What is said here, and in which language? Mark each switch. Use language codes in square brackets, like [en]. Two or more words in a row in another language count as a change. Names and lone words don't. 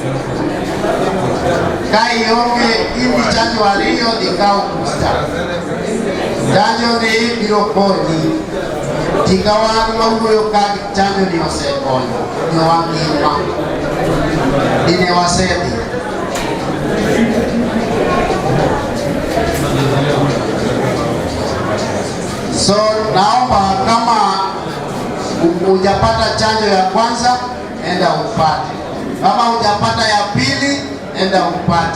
[luo] Ka ionge imi chanjo ariyo ikaw booster. Chanjo ni biro konyi. Tika wan mawuoyo ka chanjo ni osekonyo jowa ngima. Dine wasedhi. [sw] So naomba kama hujapata chanjo ya kwanza, enda upate. Kama hujapata ya pili, enda upate.